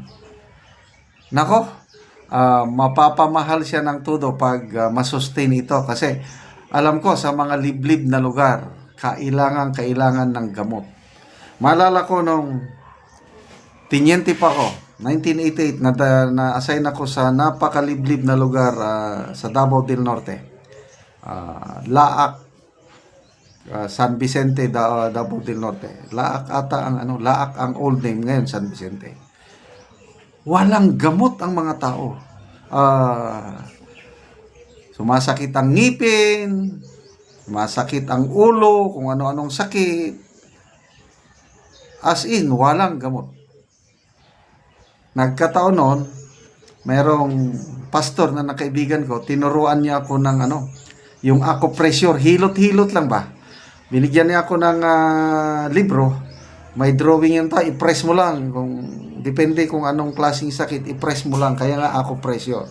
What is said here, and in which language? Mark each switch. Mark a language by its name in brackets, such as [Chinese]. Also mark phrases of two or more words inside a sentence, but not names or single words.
[Filipino] Nako, mapapamahal siya ng todo pag masustain ito kasi alam ko sa mga liblib na lugar kailangan ng gamot. Maalala ko nung tinyente pa ako 1988 na-assign ako sa napakaliblib na lugar sa Davao del Norte, Laak, San Vicente, Davao del Norte. Laak ang old name, ngayon San Vicente. Walang gamot ang mga tao. Sumasakit ang ngipin, sumasakit ang ulo, kung ano-anong sakit. [English] As in, [Filipino] walang gamot. Nagkataon noon, mayroong pastor na nakaibigan ko, tinuruan niya ako ng yung acupressure, hilot-hilot lang ba? Binigyan niya ako ng libro, may drawing yun ta, i-press mo lang, depende kung anong klaseng sakit, i-press mo lang, kaya nga acupressure.